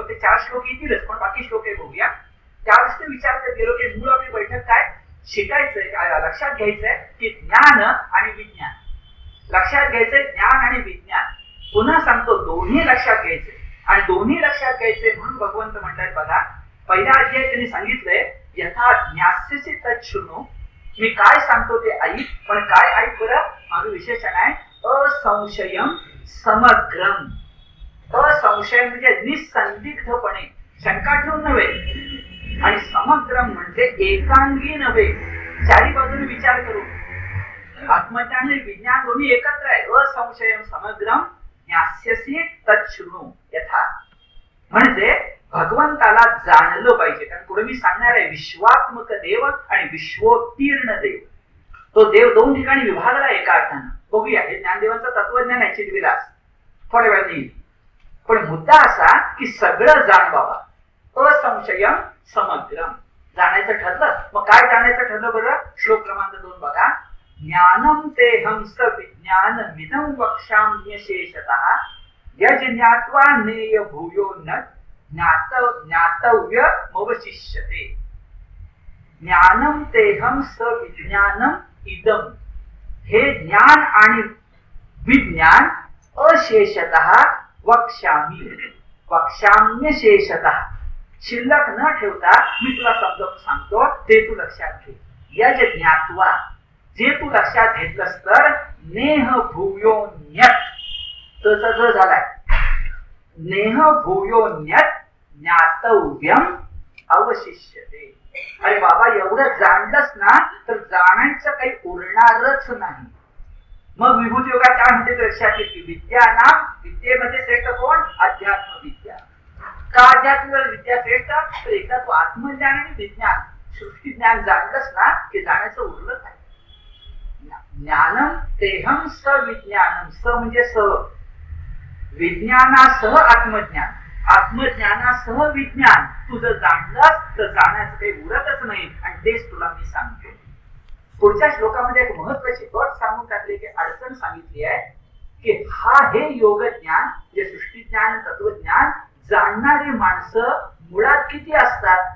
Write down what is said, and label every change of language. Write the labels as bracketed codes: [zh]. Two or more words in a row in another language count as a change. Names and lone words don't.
[mr] ते 4 श्लोक येतीलच, पण बाकी श्लोक हे बघूया. त्या दृष्टीने विचार करत गेलो की मूळ आपली बैठक काय शिकायचंय, काय लक्षात घ्यायचंय की ज्ञान आणि विज्ञान. लक्षात घ्यायचंय ज्ञान आणि विज्ञान. पुन्हा सांगतो दोन्ही लक्षात घ्यायचे. आणि दोन्ही लक्षात घ्यायचे म्हणून भगवंत म्हणतात बघा, पहिल्या अध्यायात त्यांनी सांगितलंय [sa] यथा ज्ञास्यसि तच्छृणु. [mr] मी काय सांगतो ते ऐक, पण काय ऐक बरं, माझं विशेषण आहे [sa] असंशयम समग्रम. [mr] असंशय म्हणजे निसंदिग्धपणे, शंका ठेवून नव्हे. आणि समग्रम म्हणजे एकांगी नव्हे, चारी बाजूने विचार करून. आत्मज्ञान आणि विज्ञान दोन्ही एकत्र आहे. [sa] असंशयम समग्रम ज्ञास्यसि तच्छृणु यथा. [mr] म्हणजे भगवंताला जाणलं पाहिजे. कारण पुढे मी सांगणार आहे विश्वात्मक देव आणि विश्वोत्तीर्ण देव. तो देव 2 ठिकाणी विभागला एका अर्थानं. बघूया. हे ज्ञानदेवांचं तत्वज्ञान आहे चिदविलास, थोड्या वेळाने येईल. पण मुद्दा असा की सगळं जाण बाबा. [sa] असंशयम समग्रम [mr] जाणायचं ठरलं. मग काय जाणायचं ठरलं बरं? श्लोक क्रमांक 2 बघा. [sa] ज्ञानम तेहं स विज्ञान मिदं वक्ष्याम्यशेषतः यज् ज्ञात्वा नेय भूयो न ज्ञातव्यमवशिष्यते. ज्ञानम तेहं स विज्ञानम इदम. [mr] हे ज्ञान आणि विज्ञान [sa] अशेषतः वक्ष्यामि. [mr] वक्ष्याम्यशेषतः शिल्लक न ठेवता मी तुला समजावून सांगतो, ते तू लक्षात घे. [sa] यज् ज्ञात्वा, [mr] जे तू लक्षात घेतलंस तर [sa] नेह भूयोन्यत. [mr] तसं जो झालाय [sa] नेह भूयोन्यत ज्ञातव्यम अवशिष्यते. [mr] अरे बाबा एवढं जाणलंस ना तर जाणायचं काही उरणारच नाही. मग विभूती योगात काय म्हणते लक्षात येते, विद्या नाम. विद्येमध्ये श्रेष्ठ कोण? अध्यात्म विद्या. का अध्यात्म विद्या श्रेष्ठ? तर एकदा तू आत्मज्ञान आणि विज्ञान सृष्टी ज्ञान जाणलंस ना की जाण्याचं उरलंच आहे. [sa] ज्ञानम तेहं स विज्ञानम. स म्हणजे स. [mr] विज्ञानासह आत्मज्ञान, आत्मज्ञानासह विज्ञान. तू जर जाणलंस तर जाण्याचं काही उरतच नाही. आणि तेच तुला मी सांगतो. पुढच्या श्लोकामध्ये एक महत्वाची अट सांगून टाकली की अडचण सांगितली आहे की हे योग ज्ञान जे सृष्टी विज्ञान तत्वज्ञान जाणणारी माणसं मुळात किती असतात?